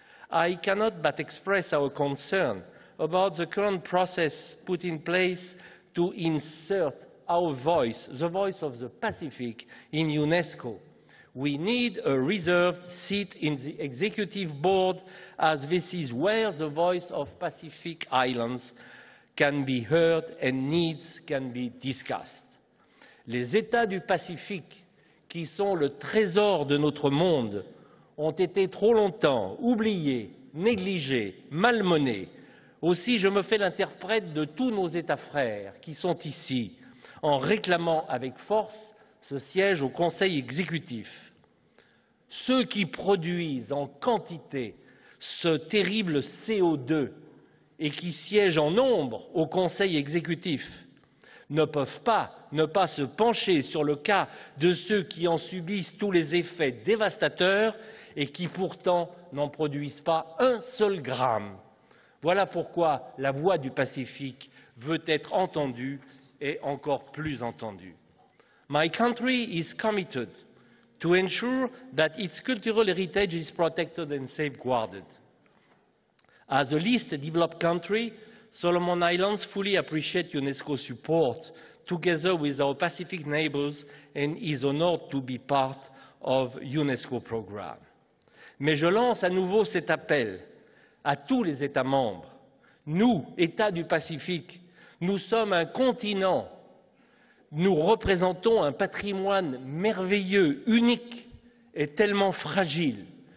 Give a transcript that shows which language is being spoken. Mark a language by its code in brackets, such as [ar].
[en] I cannot but express our concern about the current process put in place to insert our voice, the voice of the Pacific, in UNESCO. We need a reserved seat in the executive board, as this is where the voice of Pacific Islands can be heard and needs can be discussed. [fr] Les États du Pacifique, qui sont le trésor de notre monde, ont été trop longtemps oubliés, négligés, malmenés. Aussi, je me fais l'interprète de tous nos États frères qui sont ici, en réclamant avec force ce siège au Conseil exécutif. Ceux qui produisent en quantité ce terrible CO2 et qui siègent en nombre au Conseil exécutif ne peuvent pas ne pas se pencher sur le cas de ceux qui en subissent tous les effets dévastateurs et qui pourtant n'en produisent pas un seul gramme. Voilà pourquoi la voix du Pacifique veut être entendue et encore plus entendue. [en] My country is committed to ensure that its cultural heritage is protected and safeguarded. As a least developed country, Solomon Islands fully appreciate UNESCO support together with our Pacific neighbors and is honored to be part of UNESCO program. [fr] Mais je lance à nouveau cet appel à tous les États membres. Nous, États du Pacifique, nous sommes un continent. Nous représentons un patrimoine merveilleux, unique et tellement fragile.